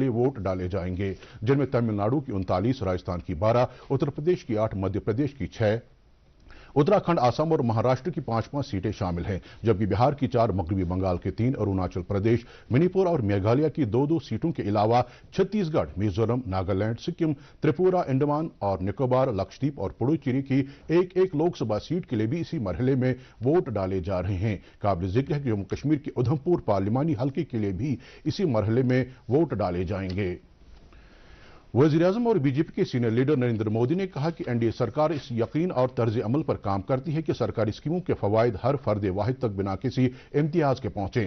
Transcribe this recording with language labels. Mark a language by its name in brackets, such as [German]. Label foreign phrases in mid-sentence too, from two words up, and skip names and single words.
[Urdu] لیے ووٹ ڈالے جائیں گے، جن میں تمل ناڈو کی 39، راجستھان کی 12، اتر پردیش کی 8، مدھیہ پردیش کی 6، اتراکھنڈ، آسام اور مہاراشٹر کی 5 سیٹیں شامل ہیں، جبکہ بہار کی 4، مغربی بنگال کے 3، اروناچل پردیش، منی پور اور میگھالیہ کی 2 سیٹوں کے علاوہ چھتیس گڑھ، میزورم، ناگالینڈ، سکم، تریپورہ، انڈمان اور نکوبار، لکشدیپ اور پڈوچیری کی ایک لوک سبھا سیٹ کے لیے بھی اسی مرحلے میں ووٹ ڈالے جا رہے ہیں۔ قابل ذکر ہے کہ جموں کشمیر کے ادھم پور پارلیمانی حلقے کے لیے بھی اسی مرحلے میں ووٹ ڈالے جائیں گے۔ وزیر اعظم اور بی جے پی کے سینئر لیڈر نریندر مودی نے کہا کہ این ڈی اے سرکار اس یقین اور طرز عمل پر کام کرتی ہے کہ سرکاری اسکیموں کے فوائد ہر فرد واحد تک بنا کسی امتیاز کے پہنچیں۔